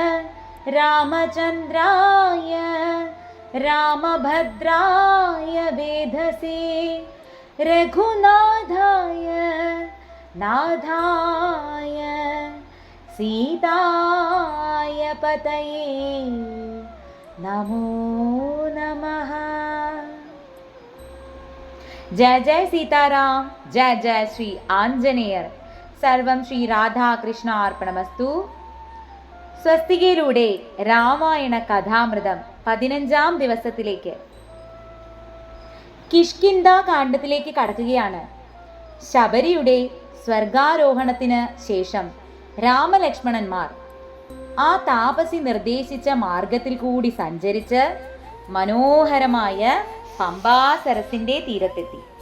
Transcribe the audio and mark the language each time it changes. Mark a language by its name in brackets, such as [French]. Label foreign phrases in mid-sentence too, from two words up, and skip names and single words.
[Sanskrit] रामचन्द्राय रामभद्राय वेधसे रघुनाथाय नाथाय सीताय पतये नमो नमः। जय जय सीताराम, जय जय श्री ആഞ്ജനേയർ. സർവം ശ്രീ രാധാകൃഷ്ണ അർപ്പണമസ്തു. [Malayalam] സ്വസ്തികയിലൂടെ രാമായണ കഥാമൃതം 15ാം ദിവസത്തിലേക്ക് കിഷ്കിന്ധ കാണ്ഡത്തിലേക്ക് കടക്കുകയാണ്. ശബരിയുടെ സ്വർഗാരോഹണത്തിന് ശേഷം രാമലക്ഷ്മണന്മാർ ആ താപസി നിർദ്ദേശിച്ച മാർഗത്തിൽ കൂടി സഞ്ചരിച്ച് മനോഹരമായ പമ്പാസരസിന്റെ തീരത്തെത്തി.